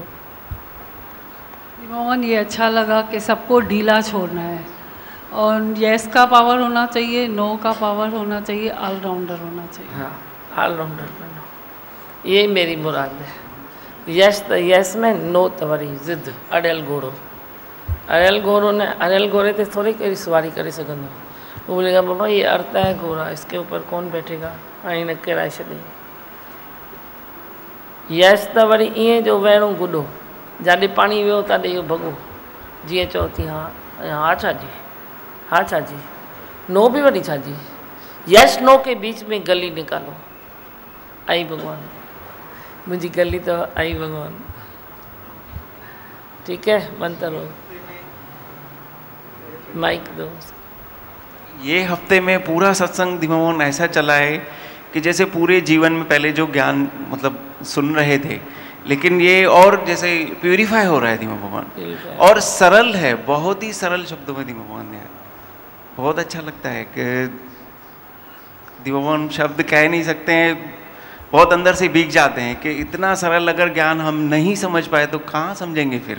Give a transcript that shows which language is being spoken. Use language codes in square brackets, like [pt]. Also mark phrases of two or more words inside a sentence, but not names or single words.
[hi] भगवान, ये अच्छा लगा कि सबको ढीला छोड़ना है और यस का पावर होना चाहिए, नो का पावर होना चाहिए, ऑलराउंडर होना चाहिए। हाँ, ऑलराउंडर बनो, ये मेरी मुराद है। [sd] यस त यस में, नो त वरी ज़िद अड़ियल घोड़ो। अड़ियल घोड़ो ने अड़ियल घोड़े ते थोड़ी कहिड़ी सवारी करे सघंदो। [hi] वो बोलेगा बाबा ये अड़ता है घोड़ा, इसके ऊपर कौन बैठेगा, [sd] ऐं न किराए छॾे। यस त वरी ईअं जो वेहणो गुॾो, जाॾे पाणी वियो ताॾे इहो भॻो, जीअं चओ थी हाँ हाँ छा जी, हाँ छा जी। नो भी वरी छा जी, [hi] यस नो के बीच में गली निकालो। [sd] आई भगवान, मुझी गली तो आई भगवान। [hi] ठीक है, मंत्र हो, माइक दो। ये हफ्ते में पूरा सत्संग दिमाग ऐसा चला है कि जैसे पूरे जीवन में पहले जो ज्ञान मतलब सुन रहे थे, लेकिन ये और जैसे प्यूरिफाई हो रहा है दिमाग भगवान, और सरल है, बहुत ही सरल शब्दों में दिमाग भगवान ने, बहुत अच्छा लगता है कि दिमाग भगवान शब्द कह नहीं सकते हैं, बहुत अंदर से भीग जाते हैं कि इतना सरल अगर ज्ञान हम नहीं समझ पाए तो कहाँ समझेंगे फिर।